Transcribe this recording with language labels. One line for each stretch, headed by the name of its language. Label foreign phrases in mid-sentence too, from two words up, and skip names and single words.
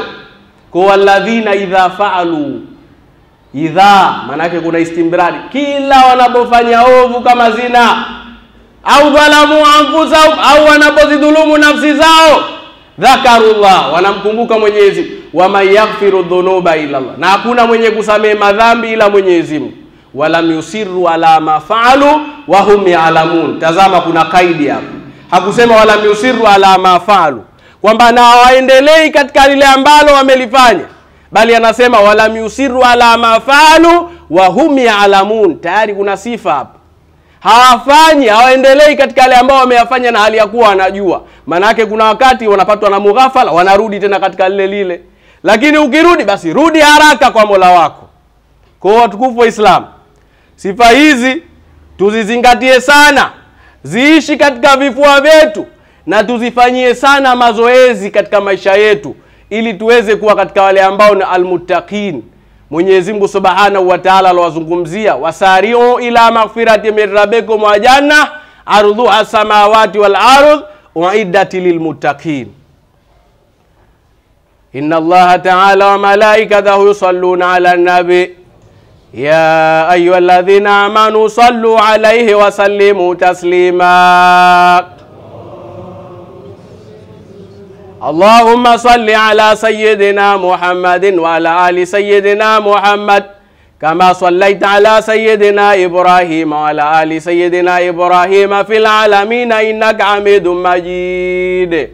Swahili: Kwa
Arabic: الذين إذا فعلوا,
Swahili: idha manake kuna istimrari, kila wanapofanya ovu kama zina au
Arabic: ظلموا أنفسهم,
Swahili: au wanapozidhulumu nafsi zao, dhakarullah, wanamkumbuka Mwenyezi.
Arabic: ومن يغفر الذنوب إلا الله,
Swahili: na hakuna mwenye kusamehe madhambi ila Mwenyezi Mungu.
Arabic: ولم يصروا على ما فعلوا وهم يعلمون.
Swahili: Tazama, kuna kaidi hapo, hakusema
Arabic: ولم يصروا على ما فعلوا,
Swahili: kwamba na waendelei katika lile ambalo wamelifanya, bali anasema
Arabic: ولم يصروا على ما فعلوا وهم يعلمون.
Swahili: Tayari kuna sifa hapo, hawafanyi, hawaendelei katika yale ambao wameyafanya na hali ya kuwa wanajua. Maana yake kuna wakati wanapatwa na mughafala, wanarudi tena katika lile lile. Lakini ukirudi, basi rudi haraka kwa Mola wako. Kwa watukufu wa Islam, sifa hizi tuzizingatie sana, ziishi katika vifua vyetu, na tuzifanyie sana mazoezi katika maisha yetu, ili tuweze kuwa katika wale ambao ni almuttaqin. Mwenyezi Mungu
Arabic: سبحانه وتعالى
Swahili: alwazungumzia,
Arabic: وسارعوا إلى مغفرة من ربكم وجنة عرضها السماوات والأرض أعدت للمتقين. إن الله تعالى وملائكته يصلون على النبي يا أيها الذين آمنوا صلوا عليه وسلموا تسليما. اللهم صل على سيدنا محمد وعلى آل سيدنا محمد كما صليت على سيدنا إبراهيم وعلى آل سيدنا إبراهيم في العالمين إنك حميد مجيد.